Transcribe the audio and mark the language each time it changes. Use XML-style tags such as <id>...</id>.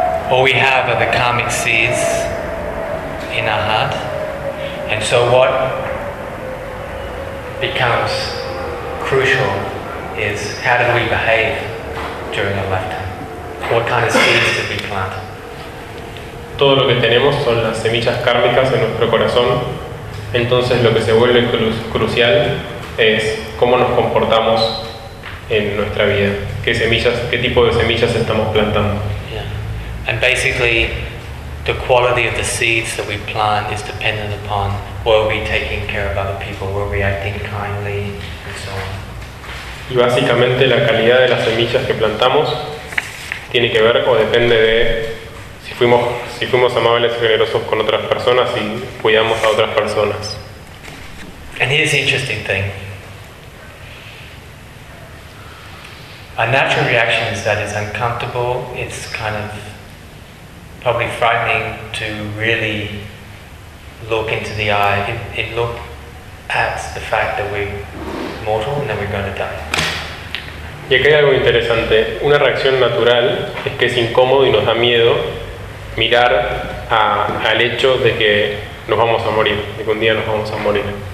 <en>All we have are the karmic seeds in our heart, and so what becomes crucial is how do we behave during our lifetime? What kind of seeds did we plant?</en> <es>Todo lo que tenemos son las semillas kármicas en nuestro corazón. Entonces lo que se vuelve crucial es cómo nos comportamos en nuestra vida. Qué tipo de semillas estamos plantando.</es> <en>Yeah. And basically, the quality of the seeds that we plant is dependent upon were we taking care of other people, were we acting kindly, and so on.</en> <es>Y básicamente la calidad de las semillas que plantamos tiene que ver o depende de si fuimos amables y generosos con otras personas y cuidamos a otras personas.</es> <en>And here's the interesting thing. A natural reaction is that it's uncomfortable, it's kind of probably frightening to really look into the eye, it look at the fact that we're mortal and that we're going to die.</en> <es>Y aquí hay algo interesante. Una reacción natural es que es incómodo y nos da miedo mirar al hecho de que nos vamos a morir, de que un día nos vamos a morir.</es>